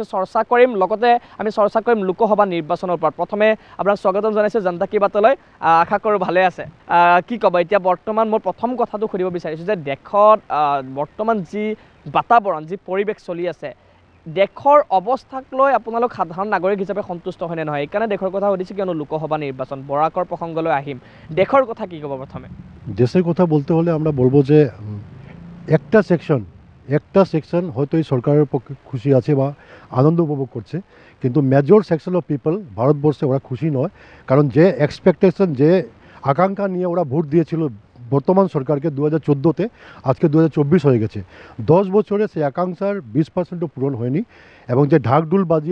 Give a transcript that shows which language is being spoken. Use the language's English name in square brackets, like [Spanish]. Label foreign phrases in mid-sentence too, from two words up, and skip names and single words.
[Assamese] চৰ্চা কৰিম লগতে আমি চৰ্চা কৰিম লোকসভা নিৰ্বাচনৰ ওপৰত প্ৰথমে আপোনাক স্বাগতম জনাইছোঁ জনতা কি বাতলৈ আশা কৰোঁ ভালে আছে কি ক'ব এতিয়া বৰ্তমান মই প্ৰথম কথাটো সুধিব বিচাৰিছোঁ যে দেশত বৰ্তমান যি বাতাবৰণ যি পৰিৱেশ চলি আছে দেশৰ অৱস্থাক লৈ আপোনালোক সাধাৰণ নাগৰিক হিচাপে সন্তুষ্ট হয়নে নহয় এইকাৰণে দেশৰ কথা সুধিছোঁ কিয়নো লোকসভা নিৰ্বাচন বৰাকৰ প্ৰসংগলৈ আহিম দেশৰ কথা কি ক'ব প্রথমে [Bangla] দেশের কথা বলতে হলে আমরা বলবো যে একটা সেকশন হয়তো এই সরকারের পক্ষে খুশি আছে বা আনন্দ উপভোগ করছে কিন্তু [English] major section of people [Bangla] ভারতবর্ষে ওরা খুশি নয় কারণ যে এক্সপেকটেশন যে আকাঙ্ক্ষা নিয়ে ওরা ভোট দিয়েছিল বর্তমান সরকারকে 2014-তে আজকে 2024 হয়ে গেছে 10 বছরে সেই আকাঙ্ক্ষার 20%ও পূরণ হয়নি এবং যে ঢাকঢোল বাজিয়ে